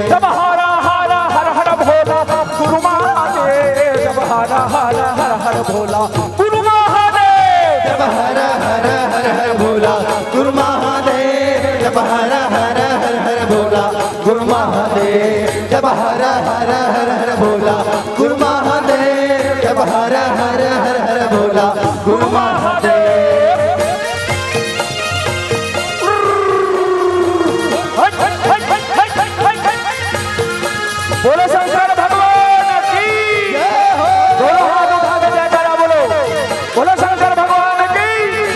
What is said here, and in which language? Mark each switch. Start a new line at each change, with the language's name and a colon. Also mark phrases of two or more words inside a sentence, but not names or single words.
Hindi: जब हर हर हर हर भोला गुरु महादेव, जब हर हर हर हर भोला गुरु महादेव, जब हर हर हर हर भोला गुरु महादेव, जब हर हर हर हर भोला गुरु महादेव, जब हर हर हर हर भोला गुरु महादेव, जब हर हर हर हर भोला गुरु महादेव। बोलो शंकर भगवान की जय हो, दोनों हाथ उठा के जयकारा बोलो, बोलो शंकर भगवान की